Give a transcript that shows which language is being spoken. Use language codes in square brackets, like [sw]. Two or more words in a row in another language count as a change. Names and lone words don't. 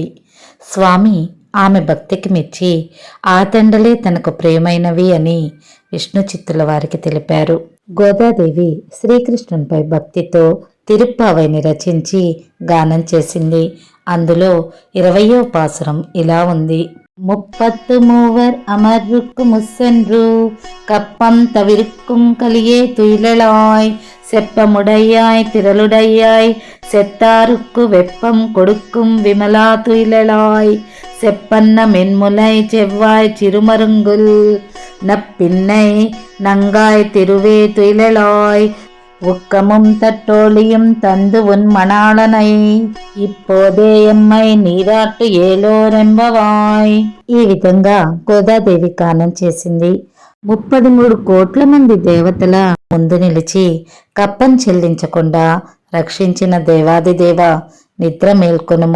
[te] స్వామి ఆమె భక్తికి మెచ్చి ఆ తండలే తనకు ప్రియమైనవి అని విష్ణు చిత్తుల వారికి తెలిపారు. గోదాదేవి శ్రీకృష్ణునిపై భక్తితో తిరుప్పావైని రచించి గానం చేసింది. అందులో 20వ పాసురం ఇలా ఉంది. [ta] முப்பத்து மூவர் அமர்வுக்கு முசென்று கப்பம் தவிர்க்கும் கலியே துயிலாய் செப்பமுடையாய் திரளுடையாய் செத்தாருக்கு வெப்பம் கொடுக்கும் விமலா துயிலாய் செப்பன்ன மென்முலை செவ்வாய் சிறுமருங்குல் நப்பின்னை நங்காய் திருவே துயிலாய் உக்கமும் தட்டோழியும் தந்து உன் மணாளனை இப்போதே எம்மை நீராட்டு ஏலோரெம்பாவாய். [te] ఈ విధంగా గోదాదేవి గానం చేసింది. 33 కోట్ల మంది దేవతల ముందు నిలిచి కప్పం చెల్లించకుండా రక్షించిన దేవాదిదేవ నిద్ర మేల్కొనుము.